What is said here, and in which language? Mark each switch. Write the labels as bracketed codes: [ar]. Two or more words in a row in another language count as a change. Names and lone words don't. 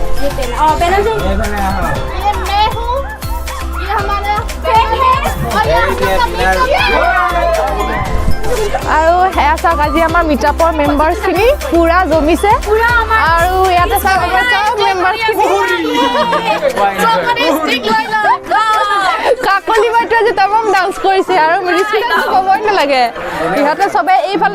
[hi] ये बैनर से ये मैं हूँ ये हमारा फैन है और ये [as] আৰু সেয়া চাওক আজি আমাৰ মিটআপৰ মেম্বাৰছখিনি পুৰা জমিছে আৰু ইয়াতে চাওক আমাৰ চব মেম্বাৰছখিনি কাকলি বাইটো আজি তামাম ডান্স কৰিছে আৰু মৃদুস্মিতাক ক'বই নালাগে ইহঁতে চবে এইফালে